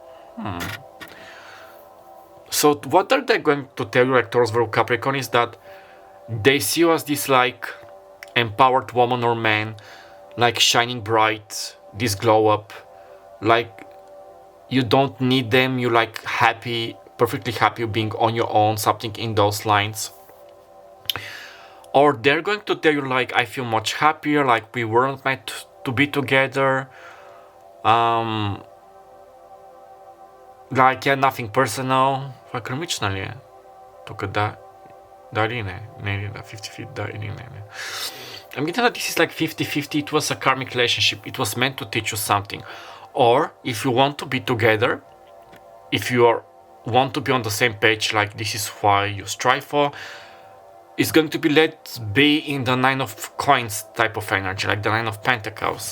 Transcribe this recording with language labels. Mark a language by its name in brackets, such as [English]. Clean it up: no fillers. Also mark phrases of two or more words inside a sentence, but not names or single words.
[English] So what are they going to tell you, like Taurus, Virgo, Capricorn, is that they see you as this like empowered woman or man, like shining bright, this glow up, like you don't need them, you like happy, perfectly happy being on your own, something in those lines. Or they're going to tell you like, I feel much happier, like we weren't meant to be together. Like, yeah, nothing personal. [Bulgarian] Хромично ли е? Тук да. Да или не? Не или да? 50-50, да или не? [English] I'm getting that this is like 50-50. It was a karmic relationship. It was meant to teach you something. Or, if you want to be together, if you want to be on the same page, like this is why you strive for, it's going to be let's be in the 9 of Coins type of energy, like the 9 of Pentacles.